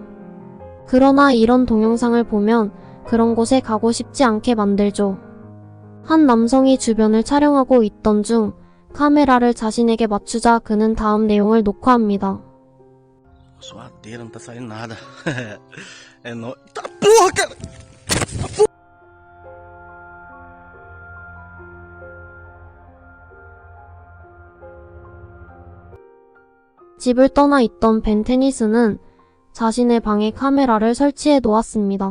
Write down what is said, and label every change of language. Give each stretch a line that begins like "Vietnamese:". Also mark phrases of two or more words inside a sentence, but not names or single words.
Korean: 그러나 이런 동영상을 보면 그런 곳에 가고 싶지 않게 만들죠. 한 남성이 주변을 촬영하고 있던 중 카메라를 자신에게 맞추자 그는 다음 내용을 녹화합니다.
Portuguese: Suadeira, não tá saindo nada. É nóis. Tá porra, cara!
Korean: 집을 떠나 있던 벤 테니스는 자신의 방에 카메라를 설치해 놓았습니다.